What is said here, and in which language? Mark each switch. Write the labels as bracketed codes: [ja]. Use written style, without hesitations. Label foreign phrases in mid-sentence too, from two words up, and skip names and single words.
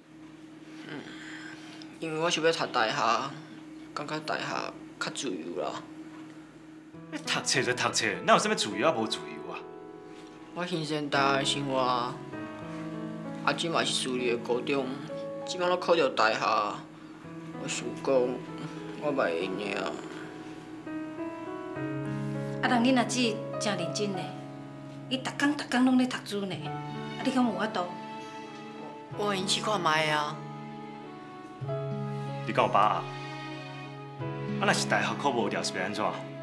[nan] 因为我想要读大学，感觉大学较自由啦。你读册就读册，哪有啥物自由啊无自由啊？我欣赏大学的生活啊，即嘛是私立的高中，即摆我考到大学，我想讲我袂用尔。啊，人恁阿姊真认真呢，伊逐工拢咧读书呢，啊，你敢有法度？我用试看卖啊。你敢有把握？啊，若是大学考无掉是要安怎？